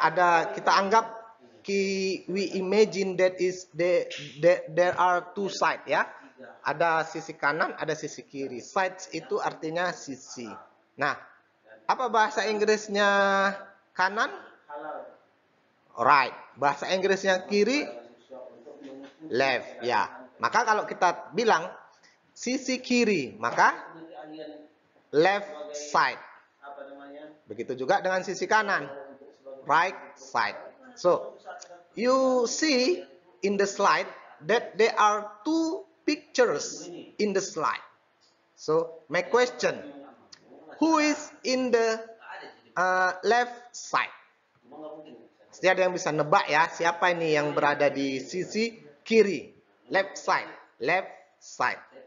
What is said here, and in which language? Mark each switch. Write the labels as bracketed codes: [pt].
[id] Ada, kita anggap [en] we imagine that is there are two side ya. [id] Ada sisi kanan, ada sisi kiri. Sides itu artinya sisi. Nah, apa bahasa Inggrisnya kanan? [en] Right. [id] Bahasa Inggrisnya kiri? [en] Left. [id] Ya. Maka kalau kita bilang sisi kiri, maka [en] left side. [id] Begitu juga dengan sisi kanan. [en] Right side. So, you see in the slide that there are two pictures in the slide. So, my question, who is in the left side? [id] Pasti ada yang bisa nebak ya, siapa ini yang berada di sisi kiri, [en] left side, left side.